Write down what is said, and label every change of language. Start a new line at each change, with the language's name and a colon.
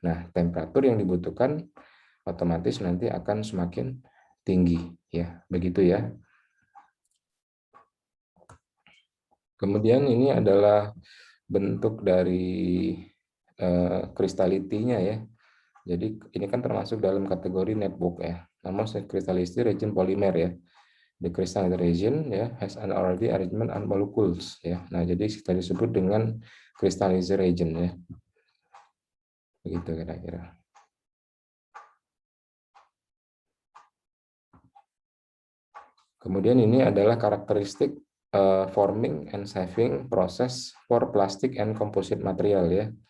Indonesian: Nah, temperatur yang dibutuhkan otomatis nanti akan semakin tinggi, ya. Begitu, ya. Kemudian ini adalah bentuk dari kristalitinya, ya. Jadi ini kan termasuk dalam kategori network, ya. Namun
English: crystallicity region polymer, ya. The crystal region, ya, has an orderly arrangement and molecules, ya.
Indonesian: Nah, jadi kita disebut dengan crystallized region, ya. Begitu kira-kira. Kemudian ini adalah karakteristik
English: forming and shaping process for plastic and composite material, ya.